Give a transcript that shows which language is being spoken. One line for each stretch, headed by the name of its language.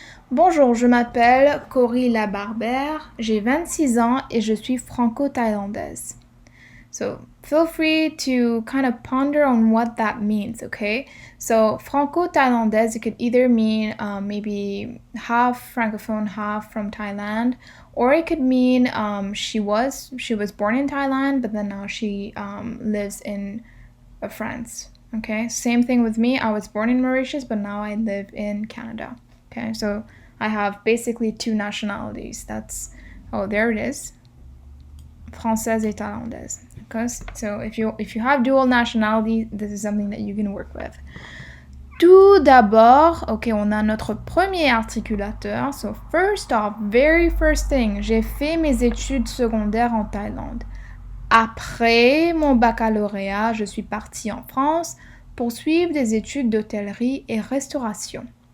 French: Bonjour, je m'appelle Cory Labarbère, j'ai 26 ans et je suis franco-thaïlandaise.
English: So feel free to kind of ponder on what that means, okay? So franco-thaïlandaise, it could either mean maybe half francophone, half from Thailand, or it could mean she was born in Thailand, but then now she lives in France, okay? Same thing with me. I was born in Mauritius, but now I live in Canada, okay? So I have basically two nationalities. That's Oh, there it is.
French: Française et thaïlandaise.
English: Okay? So if you have dual nationality, this is something that you can work with.
French: Tout d'abord, ok, on a notre premier articulateur.
English: So first off, very first thing,
French: j'ai fait mes études secondaires en Thaïlande. Après mon baccalauréat, je suis partie en France pour suivre des études d'hôtellerie et restauration.